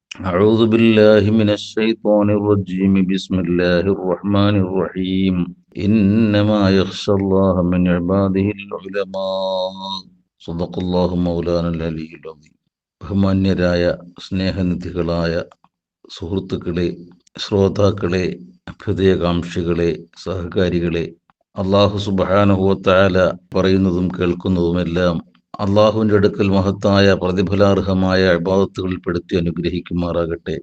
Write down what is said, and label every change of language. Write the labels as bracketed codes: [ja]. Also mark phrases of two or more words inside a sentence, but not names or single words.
[ar] أعوذ بالله من الشيطان الرجيم بسم الله الرحمن الرحيم إنما يخشى الله من عباده العلماء صدق الله مولانا العلي العظيم [ml] ബഹുമാന്യരായ സ്നേഹനിധികളായ സുഹൃത്തുക്കളെ, ശ്രോതാക്കളെ, ഹൃദയകാംക്ഷികളെ, സഹകാരികളെ, അള്ളാഹു [ar] سبحانه وتعالى [ml] പറയുന്നതും കേൾക്കുന്നതുമെല്ലാം അള്ളാഹുവിൻ്റെ അടുക്കൽ മഹത്തായ പ്രതിഫലാർഹമായ ഇബാദത്തുകളിൽ പെടുത്തി അനുഗ്രഹിക്കുമാറാകട്ടെ.